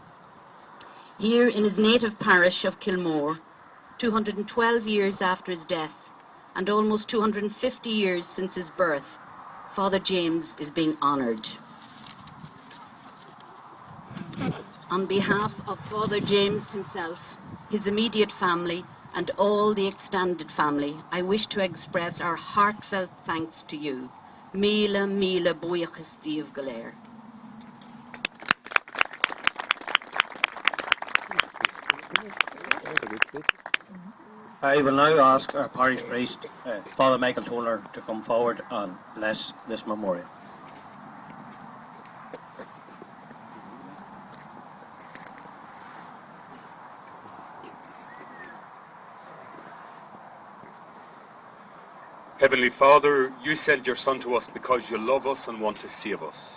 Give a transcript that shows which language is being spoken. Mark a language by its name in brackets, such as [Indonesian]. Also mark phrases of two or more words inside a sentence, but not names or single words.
[English] Here in his native parish of Kilmore, 212 years after his death and almost 250 years since his birth, Father James is being honoured." On behalf of Father James himself, his immediate family and all the extended family, I wish to express our heartfelt thanks to you. [Irish] Míle, míle buíochas díobh go léir. [English] I will now ask our parish priest, Father Michael Toller, to come forward and bless this memorial. Heavenly Father, you sent your Son to us because you love us and want to save us.